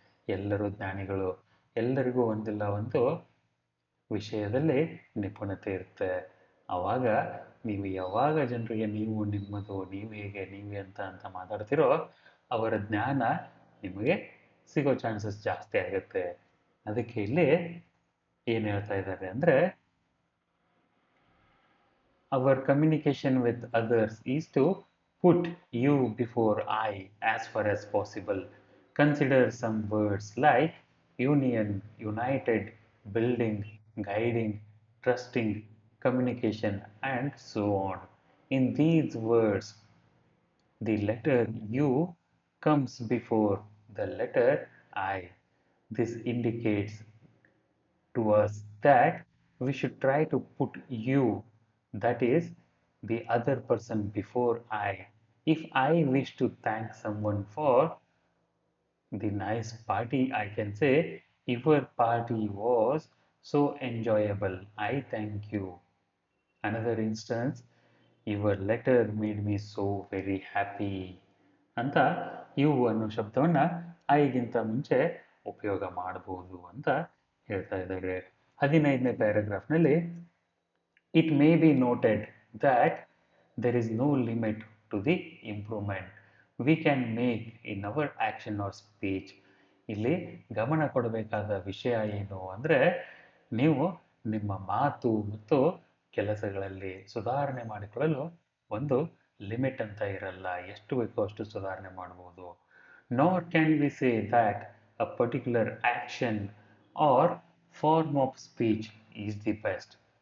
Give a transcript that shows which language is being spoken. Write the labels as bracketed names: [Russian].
[Kannada] ಎಲ್ಲರೂ ಜ್ಞಾನಿಗಳು, ಎಲ್ಲರಿಗೂ ಒಂದಿಲ್ಲ ಒಂದು ವಿಷಯದಲ್ಲಿ ನಿಪುಣತೆ ಇರುತ್ತೆ. ಆವಾಗ ನೀವು ಯಾವಾಗ ಜನರಿಗೆ ನೀವು, ನಿಮ್ಮದು, ನೀವು ಹೇಗೆ, ನೀವೇ ಅಂತ ಮಾತಾಡ್ತಿರೋ ಅವರ ಜ್ಞಾನ ನಿಮಗೆ ಸಿಗೋ ಚಾನ್ಸಸ್ ಜಾಸ್ತಿ ಆಗುತ್ತೆ. ಅದಕ್ಕೆ ಇಲ್ಲಿ ಏನು ಹೇಳ್ತಾ ಇದ್ದಾರೆ ಅಂದರೆ, [English] our communication with others is to put you before I as far as possible. Consider some words like union, united, building, guiding, trusting, communication, and so on. In these words, the letter U comes before the letter I. This indicates to us that we should try to put you, that is, the other person, before I. If I wish to thank someone for the nice party, I can say, your party was so enjoyable, I thank you. Another instance, your letter made me so very happy. [Kannada] ಅಂತ you ಅನ್ನೋ ಶಬ್ದವನ್ನ ಐಗಿಂತ ಮುಂಚೆ ಉಪಯೋಗ ಮಾಡಬಹುದು ಅಂತ ಹೇಳ್ತಾ ಇದ್ದಾರೆ. 15ನೇ ಪ್ಯಾರಾಗ್ರಾಫ್ನಲ್ಲಿ [English] it may be noted that there is no limit to the improvement we can make in our action or speech. [Kannada] ಇಲ್ಲಿ ಗಮನ ಕೊಡಬೇಕಾದ ವಿಷಯ ಏನು ಅಂದರೆ, ನೀವು ನಿಮ್ಮ ಮಾತು ಮತ್ತು ಕೆಲಸಗಳಲ್ಲಿ ಸುಧಾರಣೆ ಮಾಡಿಕೊಳ್ಳಲು ಒಂದು ಲಿಮಿಟ್ ಅಂತ ಇರಲ್ಲ, ಎಷ್ಟು ಬೇಕೋ ಅಷ್ಟು ಸುಧಾರಣೆ ಮಾಡ್ಬೋದು. [English] Not can we say that a particular action or form of speech is the best.